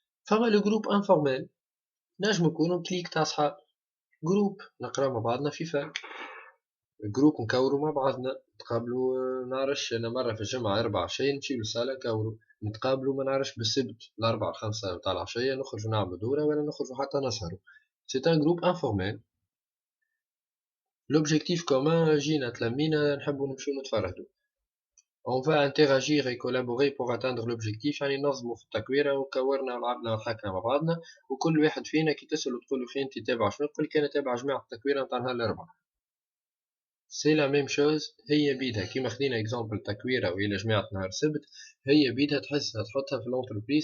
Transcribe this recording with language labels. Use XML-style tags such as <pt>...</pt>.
<ar>فما لو جروب انفورمال نجم نكونوا كليك تاع صحاب، جروب نقراو مع بعضنا في فاك، جروب نكوروا مع بعضنا نتقابلوا نعرفش انا مره في الجمعه 4 عشيه نمشيو للصاله نكوروا، نتقابلوا ما نعرفش بالسبت الاربعة 5 تاع العشيه نخرجوا نعملوا دوره ولا نخرجوا حتى نسهروا. سي ان جروب انفورمال. لوبجيكتيف كومان جينا تلمينا نحبوا نمشيو نتفرهدوا.</ar> <fr>On va interagir et collaborer pour atteindre l'objectif.</fr> <ar>يعني ننظموا في التكويرة وكورنا ولعبنا وضحكنا مع بعضنا، وكل واحد فينا كي تسألو تقولو خي انت تابع شنو يقولك انا تابع جماعة التكويرة نتاع نهار الأربعاء. سي لا ميم شوز. هي بيدها كيما خدينا اكزامبل تكويرة وإلى جماعة نهار السبت، هي بيدها تحسها تحطها في الانتربريز.</ar>